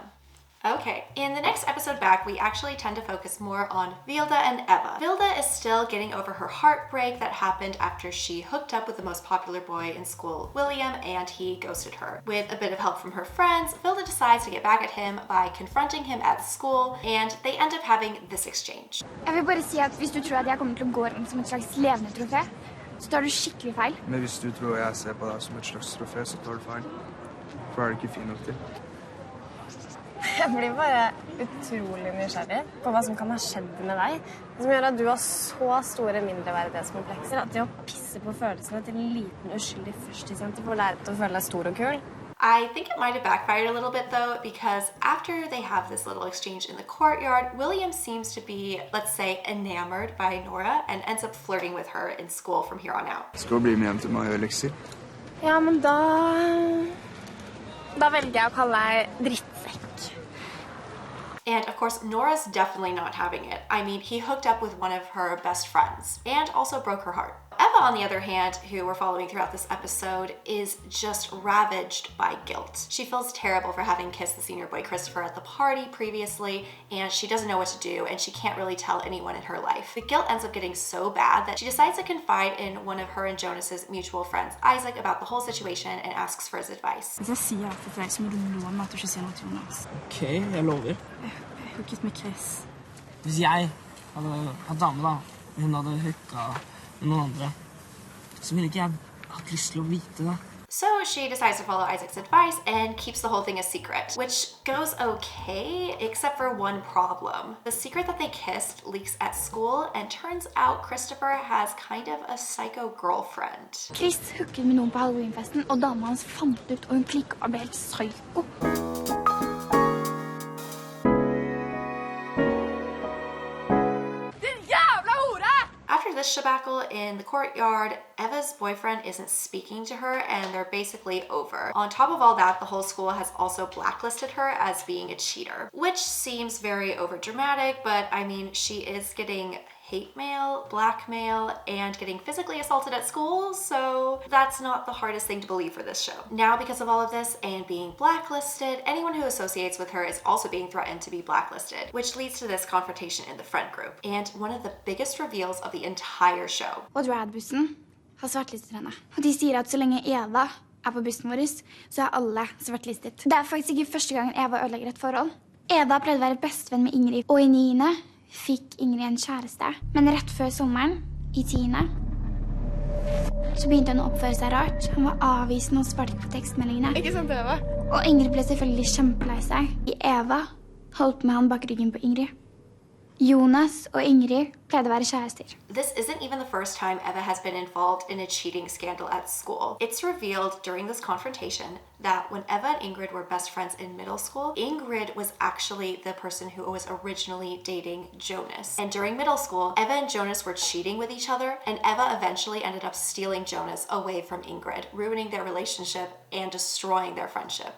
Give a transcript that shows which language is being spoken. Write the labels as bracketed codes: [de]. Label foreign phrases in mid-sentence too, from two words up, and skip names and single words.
[en] Okay, in the next episode back, we actually tend to focus more on Vilda and Eva. Vilda is still getting over her heartbreak that happened after she hooked up with the most popular boy in school, William, and he ghosted her. With a bit of help from her friends, Vilda decides to get back at him by confronting him at school, and they end up having this exchange. [no] Jeg vil bare si at hvis du tror at jeg kommer til å gå rundt som et slags levende trofé, så tar du skikkelig feil. Men hvis du tror jeg ser på deg som et slags trofé, så tar du feil. For er du ikke fin nok til. Jeg blir bare utrolig nysgjerrig på hva som kan ha skjedd med deg, som gjør at du har så store mindreverdighetskomplekser at det å pisse på følelsene til en liten uskyldig førstesjente får lære til å føle deg stor og kul. [en] I think it might have backfired a little bit though, because after they have this little exchange in the courtyard, William seems to be, let's say, enamored by Nora and ends up flirting with her in school from here on out. [no] Skal du bli med hjem til meg og gjøre lekser? Ja, men da velger jeg å kalle deg drittsekk. [en] And of course, Nora's definitely not having it. I mean, he hooked up with one of her best friends and also broke her heart. Eva, on the other hand, who we're following throughout this episode, is just ravaged by guilt. She feels terrible for having kissed the senior boy Christopher at the party previously, and she doesn't know what to do, and she can't really tell anyone in her life. The guilt ends up getting so bad that she decides to confide in one of her and Jonas's mutual friends, Isaac, about the whole situation and asks for his advice. [no] Hvis jeg sier alt til deg, så må du love at du ikke sier noe til Jonas. Ok, jeg lover. Jeg hooket med Chris. Hvis jeg hadde hatt dame da, og hun hadde hooka med noen andre, så ville ikke jeg hatt lyst til å vite det. [en] So she decides to follow Isaac's advice and keeps the whole thing a secret, which goes okay, except for one problem. The secret that they kissed leaks at school, and turns out Christopher has kind of a psycho girlfriend. [no] Chris hooket med noen på Halloweenfesten, og dama hans fant ut, og hun klikket og ble helt psyko. [en] After this shabacle in the courtyard, Eva's boyfriend isn't speaking to her and they're basically over. On top of all that, the whole school has also blacklisted her as being a cheater, which seems very overdramatic, but I mean, she is getting hate mail, blackmail, and getting physically assaulted at school, so that's not the hardest thing to believe for this show. Now, because of all of this and being blacklisted, anyone who associates with her is also being threatened to be blacklisted, which leads to this confrontation in the friend group, and one of the biggest reveals of the entire show. [no] Og Drad-bussen har svartlistet henne. Og de sier at så lenge Eva er på bussen vår, så er alle svartlistet. Det er faktisk ikke første gangen Eva ødelegger et forhold. Eva pleide å være bestevenn med Ingrid, og i 9. fikk Ingrid en kjæreste. Men rett før sommeren, i 10. så begynte han å oppføre seg rart. Han var avvisende og svarte på tekstmeldingene. Ikke sant, Eva? Og Ingrid ble selvfølgelig kjempelei seg. Eva holdt med han bak ryggen på Ingrid. Jonas og Ingrid pleide å være kjærester. [en] This isn't even the first time Eva has been involved in a cheating scandal at school. It's revealed during this confrontation that when Eva and Ingrid were best friends in middle school, Ingrid was actually the person who was originally dating Jonas. And during middle school, Eva and Jonas were cheating with each other, and Eva eventually ended up stealing Jonas away from Ingrid, ruining their relationship and destroying their friendship.